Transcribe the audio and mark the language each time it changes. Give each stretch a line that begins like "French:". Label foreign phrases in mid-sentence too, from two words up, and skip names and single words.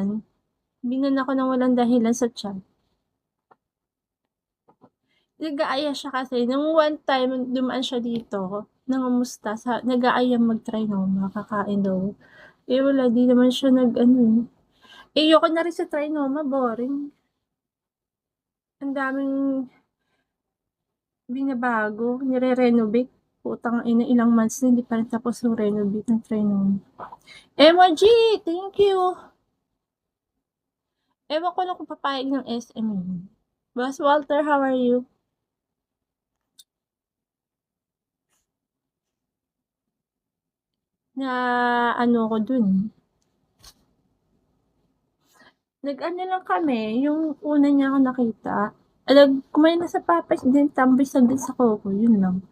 Filipino: Binan ako ng walang dahilan sa chat. Nag-aaya siya kasi nung one time dumaan siya dito, nangamusta nag-aaya mag-trinoma, kakain daw. Eh wala, di naman siya nag-ano eh. Eh ayoko na rin sa trinoma, boring. Ang daming binabago, nire-renovate. Putang ina, ilang months na hindi pa rin tapos yung renovate ng trinoma.
English: Emoji, thank you.
Filipino: Ewan ko lang kung papayag ng SM yun.
English: Boss Walter, how are you?
Filipino: Na ano ko dun. Nag-ano lang kami, yung una niya ako nakita. Kumain na sa Popeyes din, tambay saglit sa Coco, yun lang.